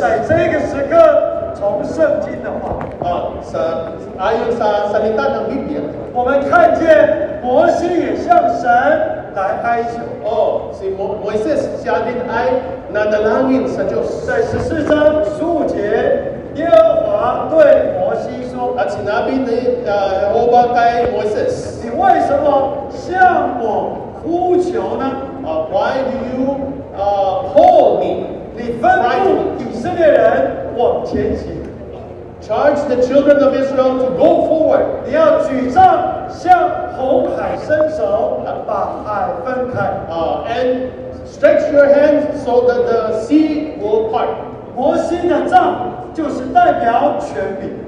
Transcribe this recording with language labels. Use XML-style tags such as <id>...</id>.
<zh>在这个时刻，从圣经的话，</zh> <tl>Ayon sa salita ng Biblia,</tl> <zh>我们看见摩西也向神来哀求。</zh> <tl>si Moises, siya din ay nanalangin sa Diyos.</tl> <zh>在14章15节，耶和华对摩西说</zh> <tl>At sinabi ni Jehovah kay Moises,：“</tl> <zh>你为什么向我呼求呢？</zh> <en>Why do you call me?</en> <zh>你吩咐以色列人往前行，</zh> <en>Charge the children of Israel to go forward.</en> <zh>你要举杖向红海伸手，把海分开。</zh> <en>And stretch your hands so that the sea will part. ”</en> <zh>摩西的杖就是代表权柄，</zh>